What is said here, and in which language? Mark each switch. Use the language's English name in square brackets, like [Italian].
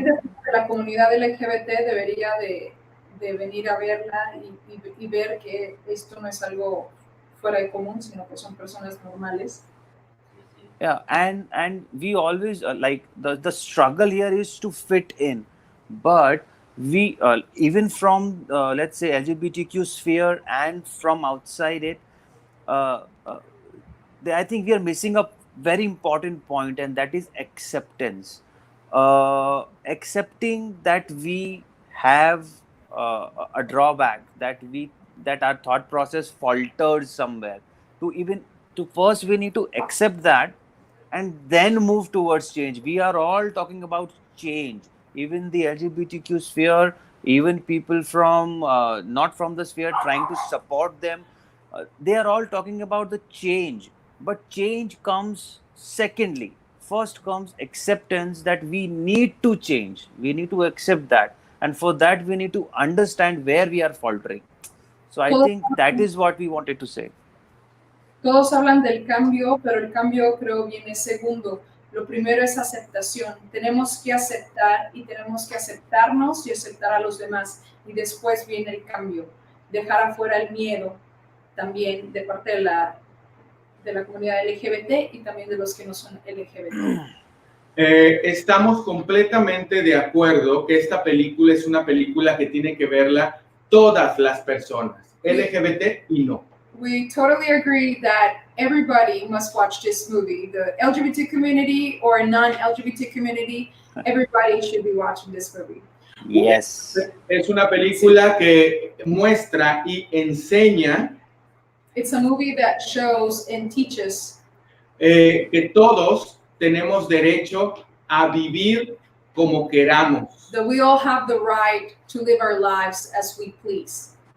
[Spanish] Gente de la comunidad LGBT debería de venir a verla y ver que esto no es algo fuera de común, sino que son personas normales. [English] Yeah, and we always like the struggle here is to fit in, but we even from let's say LGBTQ sphere and from outside it, I think we are missing a very important point, and that is acceptance. Accepting that we have a drawback, that our thought process falters somewhere. First we need to accept that, and then move towards change. We are all talking about change. Even the LGBTQ sphere, even people from not from the sphere trying to support them, they are all talking about the change. But change comes secondly. First comes acceptance that we need to change. We need to accept that. And for that, we need to understand where we are faltering. So I think that is what we wanted to say. [Spanish] Todos hablan del cambio, pero el cambio creo viene segundo. Lo primero es aceptación. Tenemos que aceptar y tenemos que aceptarnos y aceptar a los demás. Y después viene el cambio. Dejar afuera el miedo también de parte de la comunidad LGBT y también de los que no son LGBT. Estamos completamente de acuerdo que esta película es una película que tiene que verla todas las personas, LGBT y no. [English] We totally agree that everybody must watch this movie. The LGBT community or non-LGBT community, everybody should be watching this movie. Yes. [Spanish] Es una película que muestra y enseña. [English] It's a movie that shows and teaches [Spanish] que todos tenemos derecho a vivir como queramos. [English] that we all have the right to live our lives as we please.